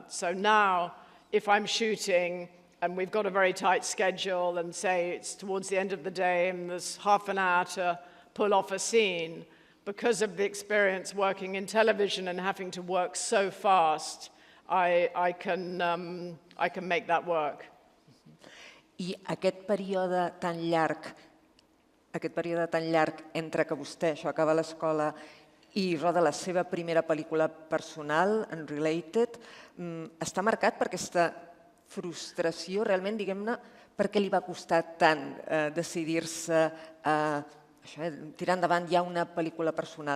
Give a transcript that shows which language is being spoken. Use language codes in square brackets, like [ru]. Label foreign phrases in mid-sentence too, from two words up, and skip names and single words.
[en] So now, if I'm shooting and we've got a very tight schedule and say it's towards the end of the day and there's half an hour to pull off a scene, because of the experience working in television and having to work so fast, I can make that work. [ca] I aquest període tan llarg entre que vostè acaba l'escola i roda la seva primera pel·lícula personal, Unrelated, està marcat per aquesta frustració, realment, diguem-ne, per què li va costar tant decidir-se a tirar endavant ja una pel·lícula personal.